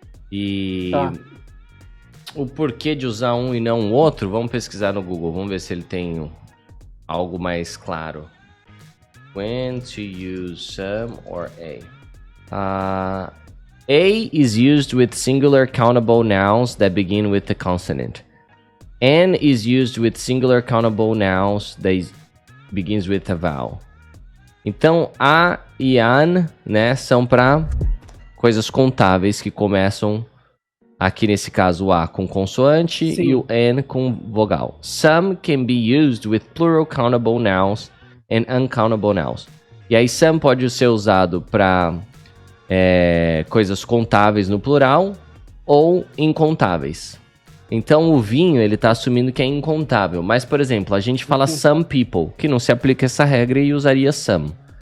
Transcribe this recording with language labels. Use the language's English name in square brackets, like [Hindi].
[Portuguese] E o porquê de usar um e não o outro, vamos pesquisar no Google, vamos ver se ele tem algo mais claro. [English] When to use some or a. A is used with singular countable nouns that begin with the consonant. An is used with singular countable nouns that begins with a vowel. [Portuguese] Então, a e an, né, são para coisas contáveis que começam, aqui nesse caso, o a com consoante. Sim. E o n com vogal. [English] Some can be used with plural countable nouns and uncountable nouns. [Portuguese] E aí, some pode ser usado para coisas contáveis no plural ou incontáveis. Então o vinho, ele tá assumindo que é incontável. Mas, por exemplo, a gente fala [English] some people, [Portuguese] que não se aplica essa regra e usaria some.